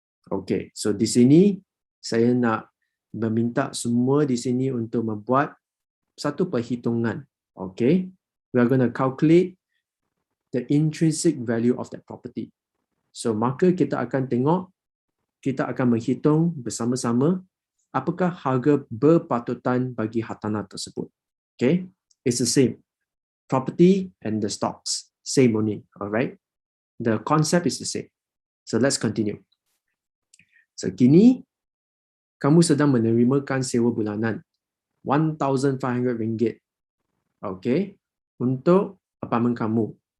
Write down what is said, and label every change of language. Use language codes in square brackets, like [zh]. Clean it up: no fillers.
[ms] Okay, so di sini saya nak meminta semua di sini untuk membuat satu perhitungan. [en] Okay, we are going to calculate the intrinsic value of that property. [ms] So maka kita akan menghitung bersama-sama apakah harga berpatutan bagi hartanah tersebut. [en] Okay, it's the same. Property and the stocks, same only. Alright, the concept is the same. So let's continue. [ms] So kini kamu sedang menerimakan sewa bulanan RM1,500, okay, untuk apartmen kamu.